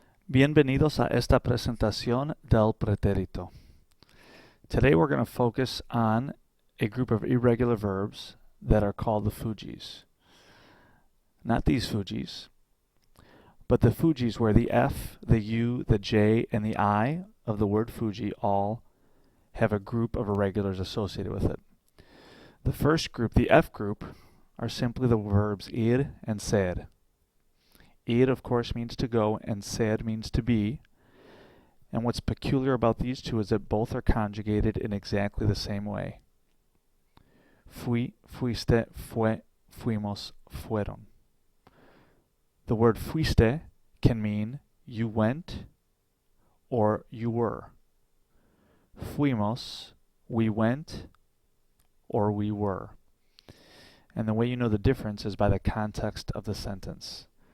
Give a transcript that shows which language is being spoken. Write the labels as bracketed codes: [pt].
[es] Bienvenidos a esta presentación del pretérito. [en] Today we're going to focus on a group of irregular verbs that are called the Fujis. Not these Fujis, but the Fujis where the F, the U, the J, and the I of the word Fuji all have a group of irregulars associated with it. The first group, the F group, are simply the verbs ir and ser. Ir, of course, means to go, and ser means to be. And what's peculiar about these two is that both are conjugated in exactly the same way. [es] Fui, fuiste, fue, fuimos, fueron. [en] The word fuiste can mean you went or you were. Fuimos, we went or we were. And the way you know the difference is by the context of the sentence.